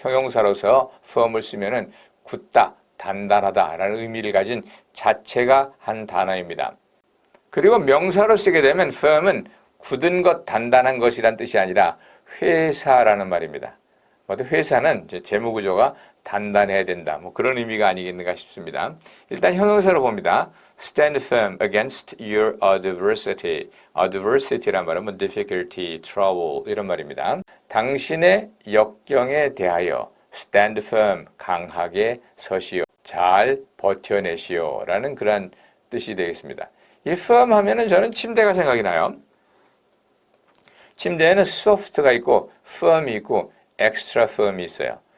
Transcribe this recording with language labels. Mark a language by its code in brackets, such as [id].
[ko] 형용사로서 firm을 쓰면은 굳다, 단단하다라는 의미를 가진 자체가 한 단어입니다. 그리고 명사로 쓰게 되면 firm은 굳은 것, 단단한 것이란 뜻이 아니라 회사라는 말입니다. 회사는 이제 재무구조가 단단해야 된다. 그런 의미가 아니겠는가 싶습니다. 일단 형용사로 봅니다. [en] Stand firm against your adversity. [ko] adversity란 말은 difficulty, trouble 이런 말입니다. 당신의 역경에 대하여 [en] stand firm, [ko] 강하게 서시오. 잘 버텨내시오. 라는 그런 뜻이 되겠습니다. 이 firm 하면은 저는 침대가 생각이 나요. 침대에는 soft가 있고 firm이 있고 extra firm이 있어요.